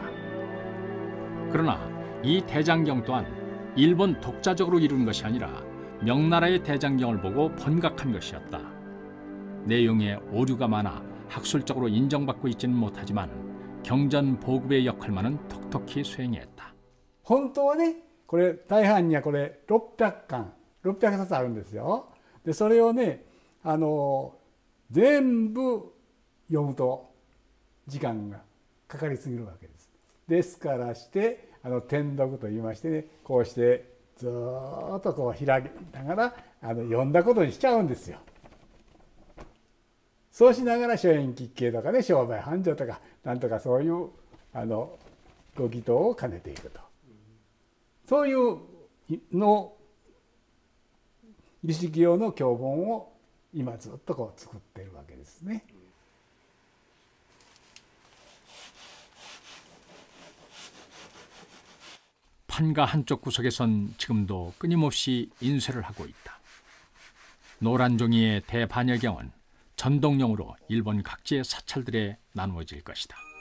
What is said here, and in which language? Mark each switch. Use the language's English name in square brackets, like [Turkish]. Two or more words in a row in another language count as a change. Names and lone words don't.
[Korean] 그러나 이 대장경 또한 일본 독자적으로 이룬 것이 아니라 명나라의 대장경을 보고 번각한 것이었다. 내용에 오류가 많아 학술적으로 인정받고 있지는 못하지만 경전 보급의 역할만은 톡톡히 수행했다. [Japanese] 本当はねこれ大半にはこれ600巻600冊あるんですよ。でそれをね全部読むと時間がかかりすぎるわけです。ですからして転読といいましてね、こうしてずっとこう開きながら読んだことにしちゃうんですよ。そうしながら諸縁吉慶とかね商売繁盛とかなんとかそういうご祈祷を兼ねていくと、そういうの儀式用の経本を今ずっとこう作ってるわけですね。 [Korean] 판가 한쪽 구석에선 지금도 끊임없이 인쇄를 하고 있다. 노란 종이의 대반여경은 전동용으로 일본 각지의 사찰들에 나누어질 것이다.